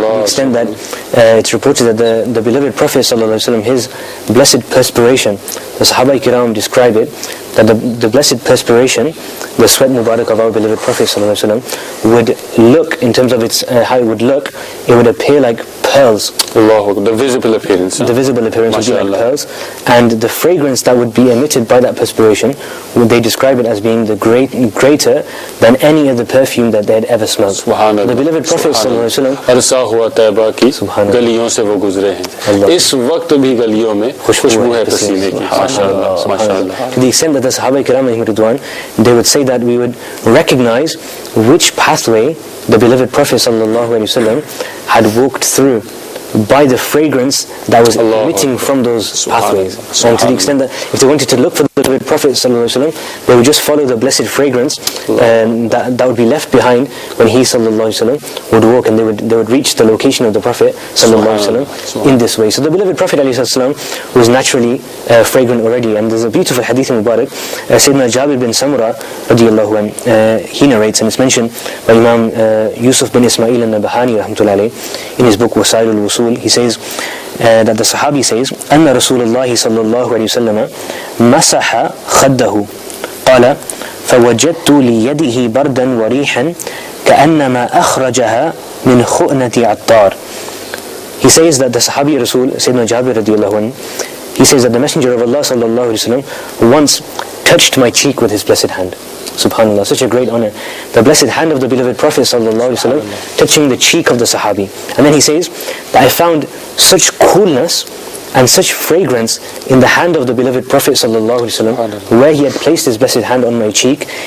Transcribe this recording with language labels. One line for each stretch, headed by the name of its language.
English: To the extent that it's reported that the beloved Prophet sallallahu alaihi wasallam, his blessed perspiration, the Sahaba Kiram describe it, that the blessed perspiration, the sweat mubarak of our beloved Prophet sallallahu alaihi wasallam, would look, in terms of its how it would look, it would appear like pearls. Allah, the visible appearance. The visible appearance would be like pearls, and the fragrance that would be emitted by that perspiration, they describe it as being greater than any other perfume that they had ever smelled. The beloved Prophet sallallahu alaihi wasallam,
Hindi: अरसा हुआ तैबा की गलियों से वो गुजरे हैं, इस वक्त भी गलियों में खुशबू है पसीने की. माशाअल्लाह, माशाअल्लाह.
English: To the extent that the Sahaba Kiram Ridwan, they would say that we would recognize which pathway the beloved Prophet sallallahu alaihi wasallam had walked through by the fragrance that was emitting from those pathways. And to the extent that if they wanted to look for the beloved Prophet sallallahu alaihi wasallam, they would just follow the blessed fragrance that would be left behind when he sallallahu alaihi wasallam would walk, and they would reach the location of the Prophet sallallahu alaihi wasallam in this way. So the beloved Prophet alaihi wasallam was naturally fragrant already. And there's a beautiful hadith in Mubarak, Sayyidina Jabir bin Samura radiyallahu anh, he narrates, and it's mentioned by Imam Yusuf bin Ismail al-Nabahani rahmatullahi alayhi in his book Wasail al-Wusul. He says that the Sahabi says,
Arabic: أن رسول الله صلى الله عليه وسلم مسح خده قال فوجدت ليده بردا وريحا كأنما أخرجها من خؤنة عطار.
English: He says that the Sahabi Rasul Sayyidina Jabir radiyallahu anh, he says that the Messenger of Allah sallallahu alaihi wasallam once touched my cheek with his blessed hand. Subhanallah, such a great honor. The blessed hand of the beloved Prophet sallallahu alaihi wasallam touching the cheek of the Sahabi. And then he says that I found such coolness and such fragrance in the hand of the beloved Prophet sallallahu alaihi wasallam, where he had placed his blessed hand on my cheek.